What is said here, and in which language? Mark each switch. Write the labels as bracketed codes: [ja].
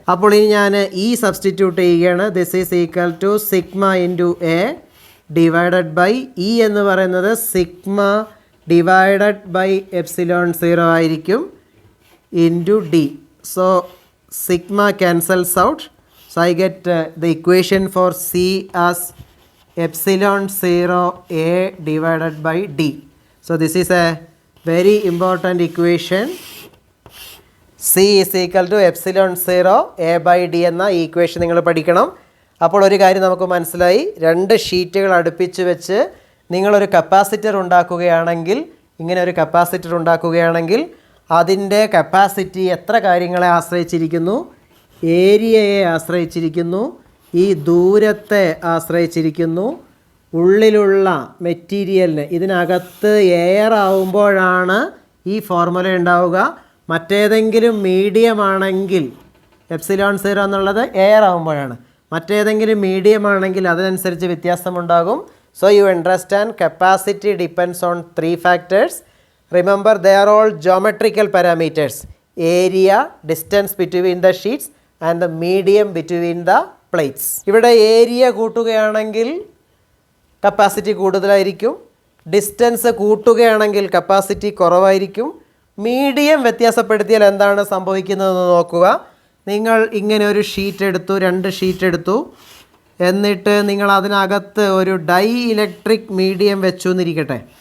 [ml] അപ്പോൾ ഇനി ഞാൻ സബ്സ്റ്റിറ്റ്യൂട്ട് ചെയ്യുകയാണ്. [en] this is equal to sigma × A divided by E [ml] എന്ന് പറയുന്നത് [en] sigma divided by ε0 [ml] ആയിരിക്കും [en] × D. So sigma cancels out. So I get the equation for C as epsilon 0 A divided by D. So this is a very important equation. C is equal to epsilon 0 A by D [ml] എന്ന ഈ equation നിങ്ങൾ പഠിക്കണം. അപ്പോൾ ഒരു കാര്യം നമുക്ക് മനസ്സിലായി, രണ്ട് ഷീറ്റുകൾ അടുപ്പിച്ച് വെച്ച് നിങ്ങളൊരു കപ്പാസിറ്റർ ഉണ്ടാക്കുകയാണെങ്കിൽ, ഇങ്ങനെ ഒരു കപ്പാസിറ്റർ ഉണ്ടാക്കുകയാണെങ്കിൽ അതിൻ്റെ കപ്പാസിറ്റി എത്ര കാര്യങ്ങളെ ആശ്രയിച്ചിരിക്കുന്നു? ഏരിയയെ ആശ്രയിച്ചിരിക്കുന്നു, ഈ ദൂരത്തെ ആശ്രയിച്ചിരിക്കുന്നു, ഉള്ളിലുള്ള മെറ്റീരിയലിന്, ഇതിനകത്ത് എയർ ആവുമ്പോഴാണ് ഈ ഫോർമുല ഉണ്ടാവുക. മറ്റേതെങ്കിലും മീഡിയം ആണെങ്കിൽ എപ്സിലോൺ 0 എന്നുള്ളത് എയർ ആവുമ്പോഴാണ്. മറ്റേതെങ്കിലും മീഡിയം ആണെങ്കിൽ അതിനനുസരിച്ച് വ്യത്യാസമുണ്ടാകും. [en] So you understand capacity depends on 3 factors. Remember, they are all geometrical parameters: area, distance between the sheets and the medium between the plates. [ml] ഇവിടെ ഏരിയ കൂട്ടുകയാണെങ്കിൽ കപ്പാസിറ്റി കൂടുതലായിരിക്കും, ഡിസ്റ്റൻസ് കൂട്ടുകയാണെങ്കിൽ കപ്പാസിറ്റി കുറവായിരിക്കും. മീഡിയം വ്യത്യാസപ്പെടുത്തിയാൽ എന്താണ് സംഭവിക്കുന്നതെന്ന് നോക്കുക. നിങ്ങൾ ഇങ്ങനെ ഒരു ഷീറ്റ് എടുത്തു, 2 ഷീറ്റ് എടുത്തു, എന്നിട്ട് നിങ്ങൾ അതിനകത്ത് ഒരു ഡൈ ഇലക്ട്രിക് മീഡിയം വെച്ചു എന്നിരിക്കട്ടെ.